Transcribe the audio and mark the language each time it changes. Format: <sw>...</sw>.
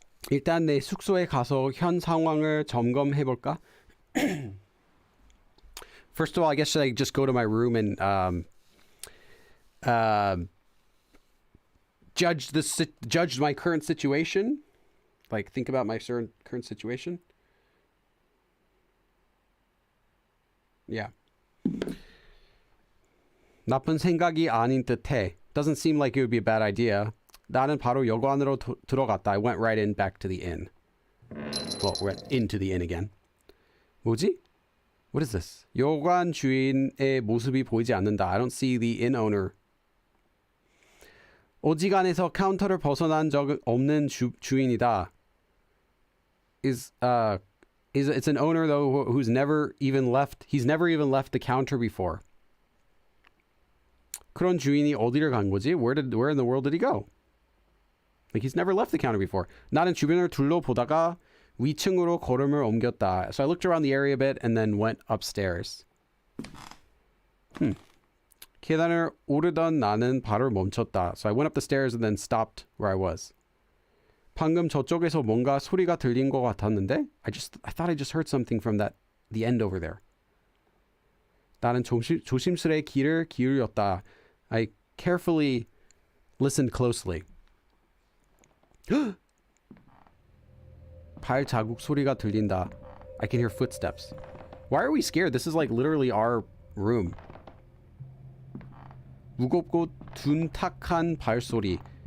<ko>일단 내 숙소에 가서 현 상황을 점검해 볼까?</ko> <en>First of all, I guess should I just go to my room and judge my current situation? Like think about my current situation? Yeah.</en> <ko>나쁜 생각이 아닌 듯해.</ko> <en>Doesn't seem like it would be a bad idea.</en> <ko>나는 바로 여관으로 들어갔다.</ko> <en>I went right in back to the inn. Well, went into the inn again.</en> <ko>뭐지?</ko> <en>What is this?</en> <ko>여관 주인의 모습이 보이지 않는다.</ko> <en>I don't see the inn owner.</en> <ko>어지간해서 카운터를 벗어난 적 없는 주인이다.</ko> <en>It's an owner though who's never even left. He's never even left the counter before.</en> <ko>그런 주인이 어디를 간 거지?</ko> <en>Where in the world did he go? Like he's never left the counter before.</en> <ko>나는 주변을 둘러보다가 위층으로 걸음을 옮겼다.</ko> <en>So I looked around the area a bit and then went upstairs.</en> <ko>계단을 오르던 나는 발을 멈췄다.</ko> <en>So I went up the stairs and then stopped where I was.</en> <ko>방금 저쪽에서 뭔가 소리가 들린 것 같았는데</ko> <en>I thought I just heard something from the end over there.</en> <ko>나는 조심스레 귀를 기울였다.</ko> <en>I carefully listened closely.</en> <ko>발 자국 소리가 들린다.</ko> <en>I can hear footsteps. Why are we scared? This is like literally our room.</en> <ko>무겁고 둔탁한 발소리.</ko>